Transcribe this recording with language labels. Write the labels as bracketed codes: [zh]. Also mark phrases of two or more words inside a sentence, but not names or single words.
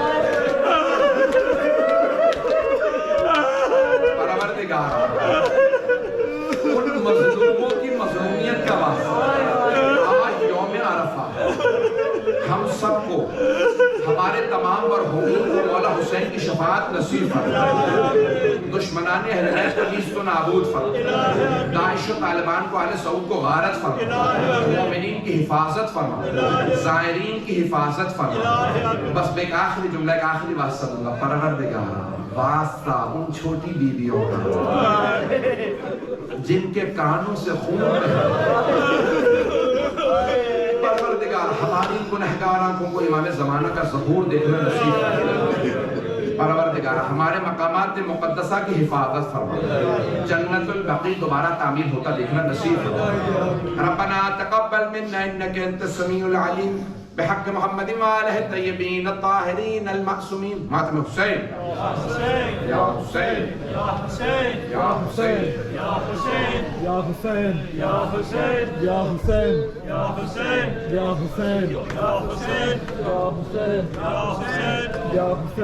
[ur] پروردگار ان مظلوموں کی مظلومیت کا واسطہ آج یوم عرفہ ہم سب کو ہمارے تمام مرحومین کو مولا حسین کی شفاعت نصیب فرما دشمنان اہل بیت کو نیست و نابود فرما داعش و طالبان کو آل سعود کو غارت فرما مومنین کی حفاظت فرما زائرین کی حفاظت فرما بس میں ایک آخری جملہ ایک آخری واسطہ دوں گا پروردگار واسطہ ان چھوٹی بیویوں کا جن کے کانوں سے خون بہتا پروردگار ہماری گنہگار آنکھوں کو امام زمانہ کا ظہور دیکھنا نصیب فرما پروردگار ہمارے مقامات مقدسہ کی حفاظت فرما جنت البقیع دوبارہ تعمیر ہوتا دیکھنا نصیب فرما [ar] ربنا تقبل منا انك انت السميع العليم بحق محمد وآلہ الطیبین الطاہرین المعصومین [ur] ماتم حسین یا حسین یا حسین یا حسین یا حسین یا حسین یا حسین یا حسین یا حسین یا حسین یا حسین یا حسین یا حسین یا حسین